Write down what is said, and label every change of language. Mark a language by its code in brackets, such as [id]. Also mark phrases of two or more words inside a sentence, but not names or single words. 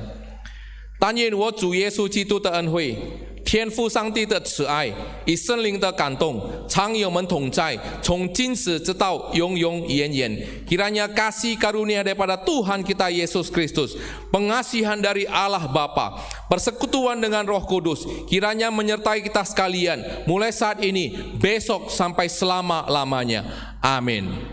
[zh] 但愿我主耶稣基督的恩惠、天父上帝的慈爱、以圣灵的感动，常与我们同在，从今时直到永永远远。 [id] Kiranya kasih karunia daripada Tuhan kita Yesus Kristus, pengasihan dari Allah Bapa, persekutuan dengan Roh Kudus, kiranya menyertai kita sekalian, mulai saat ini, besok sampai selama-lamanya. Amin.